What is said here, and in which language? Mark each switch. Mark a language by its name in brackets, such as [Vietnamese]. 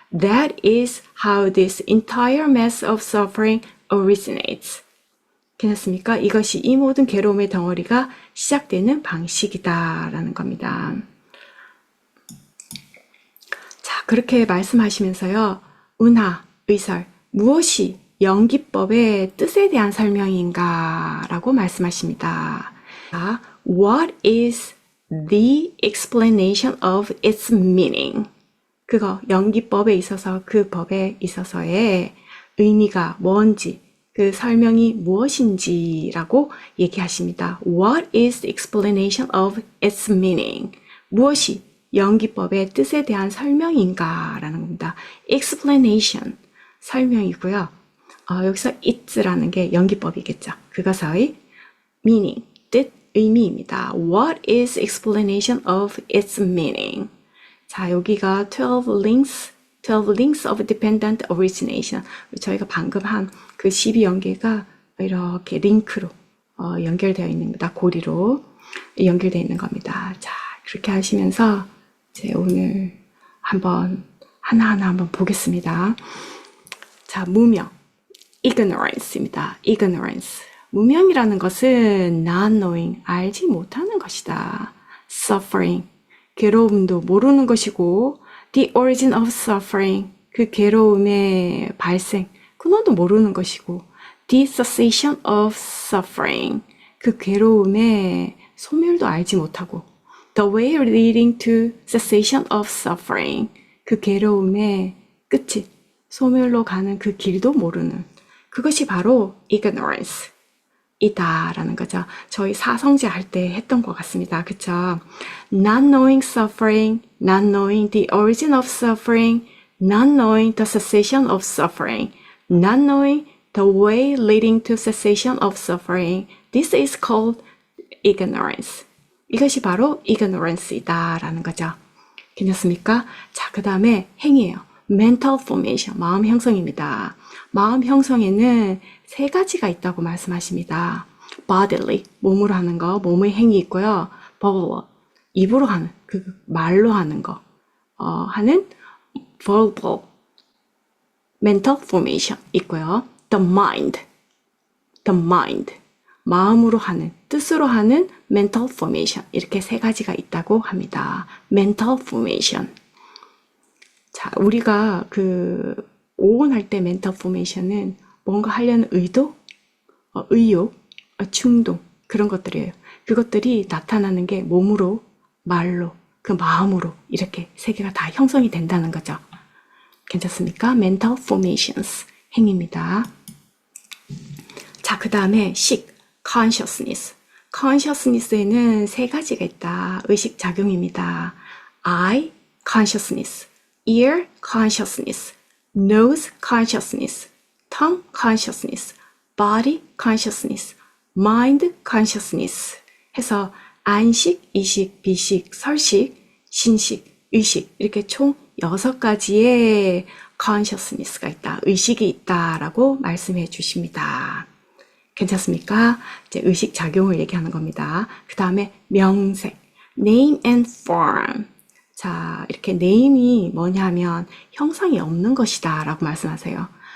[English] That is how this entire mass of suffering originates. [Korean] 괜찮습니까? 이것이 이 모든 괴로움의 덩어리가 시작되는 방식이다라는 겁니다. 그렇게 말씀하시면서요. 은하, 의설, 무엇이 연기법의 뜻에 대한 설명인가 라고 말씀하십니다. [English] What is the explanation of its meaning? [Korean] 그거 연기법에 있어서 그 법에 있어서의 의미가 뭔지 그 설명이 무엇인지라고 얘기하십니다. [English] What is the explanation of its meaning? [Korean] 무엇이 연기법의 뜻에 대한 설명인가 라는 겁니다. explanation, 설명이고요. 여기서 it라는 게 연기법이겠죠. 그것의 meaning, 뜻, 의미입니다. [English] What is explanation of its meaning? [Korean] 자, 여기가 [English] 12 links of dependent origination. [Korean] 저희가 방금 한 그 12연계가 이렇게 링크로 연결되어 있는 겁니다. 고리로 연결되어 있는 겁니다. 자, 그렇게 하시면서 이제 오늘 한번 하나하나 한번 보겠습니다. 자, 무명, ignorance입니다. [English] ignorance. [Korean] 무명이라는 것은 [English] not knowing, [Korean] 알지 못하는 것이다. suffering, 괴로움도 모르는 것이고 [English] the origin of suffering, [Korean] 그 괴로움의 발생, 근원도 모르는 것이고 [English] the cessation of suffering, [Korean] 그 괴로움의 소멸도 알지 못하고 [English] the way leading to cessation of suffering, [Korean] 그 괴로움의 끝이 소멸로 가는 그 길도 모르는 그것이 바로 ignorance 이다라는 거죠. 저희 사성제 할 때 했던 것 같습니다. 그쵸? [English] Not knowing suffering, not knowing the origin of suffering, not knowing the cessation of suffering, not knowing the way leading to cessation of suffering. This is called ignorance. [Korean] 이것이 바로 ignorance이다라는 거죠. 괜찮습니까? 자, 그 다음에 행위예요. mental formation, 마음 형성입니다. 마음 형성에는 세 가지가 있다고 말씀하십니다. bodily, 몸으로 하는 거, 몸의 행위 있고요. verbal, 입으로 하는, 그 말로 하는 거, 하는 verbal, mental formation 있고요. the mind, 마음으로 하는, 뜻으로 하는 mental formation, 이렇게 세 가지가 있다고 합니다. [English] mental formation. [Korean] 자, 우리가 그 오온할 때 mental formation은 뭔가 하려는 의도, 의욕, 충동, 그런 것들이에요. 그것들이 나타나는 게 몸으로, 말로, 그 마음으로 이렇게 세 개가 다 형성이 된다는 거죠. 괜찮습니까? mental formations, 행위입니다. 자, 그 다음에 consciousness. consciousness에는 세 가지가 있다. 의식작용입니다. [English] eye consciousness, ear consciousness, nose consciousness, tongue consciousness, body consciousness, mind consciousness [Korean] 해서 안식, 이식, 비식, 설식, 신식, 의식 이렇게 총 6가지의 consciousness가 있다. 의식이 있다라고 말씀해 주십니다. 괜찮습니까? 이제 의식 작용을 얘기하는 겁니다. 그 다음에 명색, name and form. 자, 이렇게 name이 뭐냐면 형상이 없는 것이다 라고 말씀하세요.